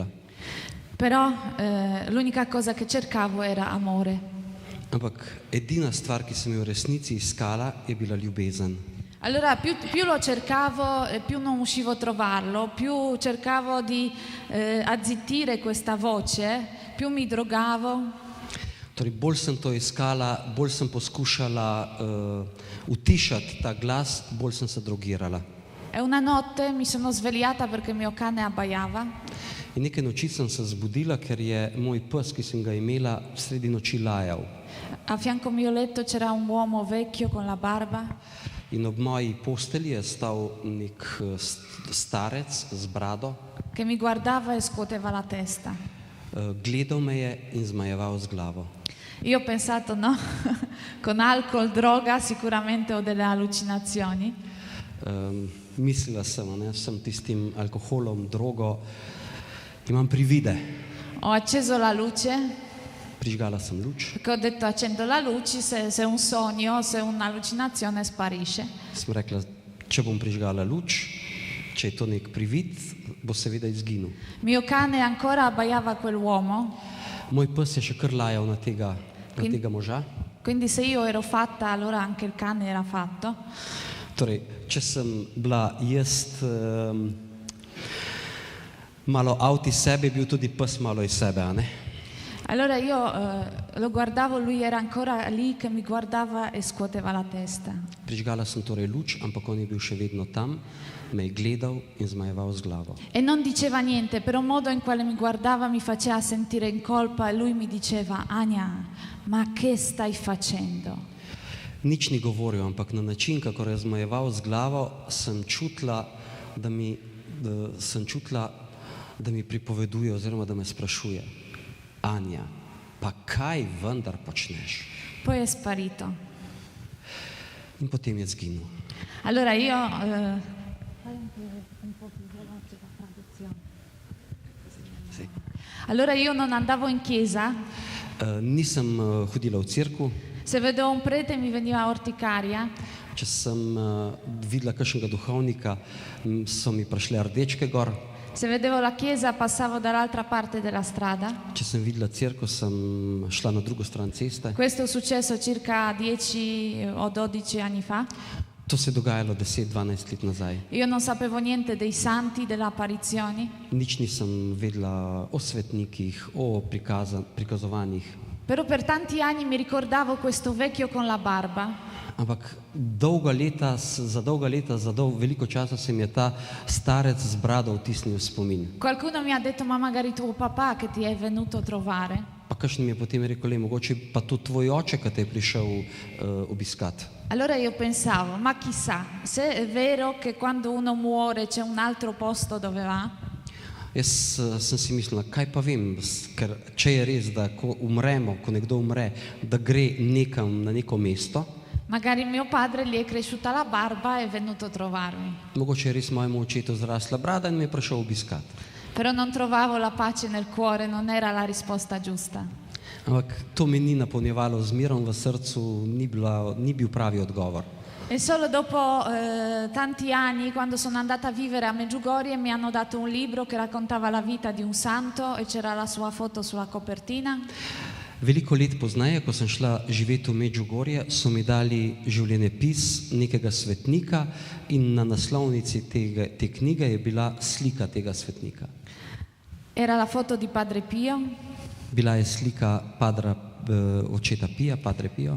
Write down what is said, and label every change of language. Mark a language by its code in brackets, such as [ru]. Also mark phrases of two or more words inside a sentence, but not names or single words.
[it] Però l'unica cosa che cercavo era amore. [sl] Ampak edina stvar, ki sem jo v resnici iskala, je bila ljubezen. [it] Allora più lo cercavo, più non uscivo a trovarlo, più cercavo di azzittire questa voce, più mi drogavo. [sl] Torej, bolj sem to iskala, bolj sem poskušala utišati ta glas, bolj sem se drogirala. [it] E una notte mi sono svegliata perché mio cane abbaiava. [sl] In nekaj noči sem se zbudila, ker je moj pes, ki sem ga imela, sredi noči lajal. [it] A fianco mio letto c'era un uomo vecchio con la barba. [sl] In ob moji postelji je stal nek starec z brado, [it] Che mi guardava e scuoteva la testa. [sl] gledal me je in zmajeval z glavo. [it] Io ho pensato, no, con alcol, droga, sicuramente ho delle allucinazioni. [sl] Mislila sem tistim alkoholom, drogo, imam privide. [it] Ho acceso la luce, [sl] Prižgala sem luč, [it] perché ho detto accendo la luce, se è un sogno, se è un'allucinazione sparisce. [sl] sem rekla, če bom prižgala luč, če je to nek privid, bo seveda izginil. [it] Mio cane ancora abbaiava quell'uomo, [sl] Moj pes je še kar lajal na tega moža. [it] quindi se io ero fatta, allora anche il cane era fatto. [sl] Torej, če sem bila jaz malo out iz sebe, je bil tudi pes malo iz sebe, a ne? [it] Allora io lo guardavo, lui era ancora lì che mi guardava e scuoteva la testa. [sl] Prižgala sem torej luč, ampak on je bil še vedno tam, me je gledal in zmajeval z glavo. [it] E non diceva niente, però il modo in quale mi guardava mi faceva sentire in colpa e lui mi diceva, Ania, ma che stai facendo? [sl] Nič ni govoril, ampak na način, kako je zmajeval z glavo, sem čutila, da mi pripoveduje oziroma da me sprašuje. Anja, pa kaj vendar počneš? [it] Poi è sparito. [sl] In potem je zginil. [it] Allora io... Sì. Allora io non andavo in chiesa, [sl] Nisem hodila v cerkev, [it] se vedevo un prete mi veniva orticaria, [sl] če sem videla kakšnega duhovnika, so mi prišle rdečke gor, [it] se vedevo la chiesa passavo dall'altra parte della strada. [sl] če sem videla cerkev, sem šla na drugo stran ceste. [it] Questo è successo circa 10 o 12 anni fa. [sl] To se je dogajalo 10-12 let nazaj. [it] Io non sapevo niente dei santi, delle apparizioni, [sl] Nič nisem vedela o svetnikih, o prikazovanjih, [it] però per tanti anni mi ricordavo questo vecchio con la barba. [sl] ampak veliko časa se mi je ta starec z brado vtisnil v spomin. [it] Qualcuno mi ha detto, ma magari tuo papà che ti è venuto a trovare. [sl] Pa kakšen mi je potem rekel, mogoče pa to tvoj oče, ki te je prišel obiskati. [it] Allora io pensavo, ma chissà, se è vero che quando uno muore c'è un altro posto dove va, [sl] Jaz sem si mislila, kaj pa vem, ker če je res, da ko umremo, ko nekdo umre, da gre nekam na neko mesto, [it] Magari mio padre gli è cresciuta la barba e è venuto a trovarmi, [sl] mogoče je res mojemu očetu zrasla brada in me je prišel obiskat. [it] però non trovavo la pace nel cuore, non era la risposta giusta. [sl] Ampak to mi ni napolnjevalo z mirom v srcu, ni bil pravi odgovor. [it] E solo dopo tanti anni, quando sono andata a vivere a Medjugorje, mi hanno dato un libro che raccontava la vita di un santo e c'era la sua foto sulla copertina. [sl] Veliko let pozneje, ko sem šla živeti v Medjugorje, so mi dali življenjepis nekega svetnika in na naslovnici te knjige je bila slika tega svetnika. [it] Era la foto di Padre Pio [sl] Bila je slika očeta Pija, Padre Pio.